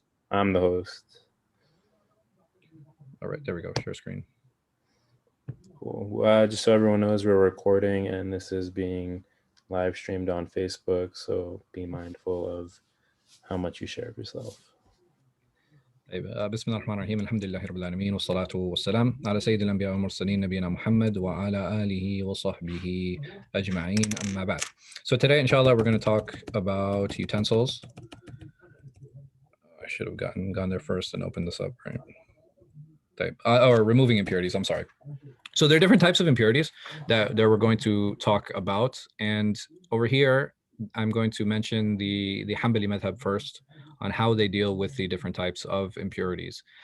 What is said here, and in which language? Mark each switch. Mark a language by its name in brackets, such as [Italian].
[English] I'm the host. All right, there we go. Share screen. Cool. Just so everyone knows, we're recording and this is being live streamed on Facebook. So be mindful of how much you share of yourself. [Arabic] طيب بسم الله الرحمن الرحيم الحمد لله رب العالمين والصلاة والسلام على سيد الأنبياء والمرسلين نبينا محمد وعلى آله وصحبه أجمعين أما بعد. [English] So today inshallah we're going to talk about utensils. I should have gone there first and opened this up, right? Or removing impurities, I'm sorry. So there are different types of impurities that we're going to talk about, and over here I'm going to mention the Hanbali madhab first on how they deal with the different types of impurities.